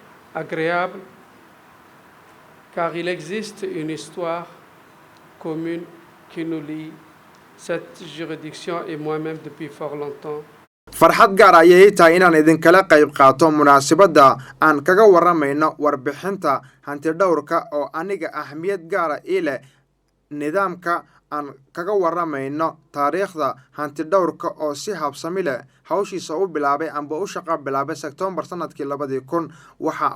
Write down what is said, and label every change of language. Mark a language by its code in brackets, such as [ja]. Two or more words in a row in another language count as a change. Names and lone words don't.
[fr] agréable car il existe une histoire commune qui nous lie, cette juridiction et moi-même depuis fort longtemps. [so] farxad gaar ayay tahay inaan idinkala qayb qaato munaasabada aan kaga waramayno warbixinta hanti dhowrka oo aniga ahmiyad gaar ah ii leh nidaamka aan kaga waramayno taariikhda hanti dhowrka oo si habsami leh hawshiisa u bilaabay amba u shaqo bilaabay September sanadkii 2000 waxa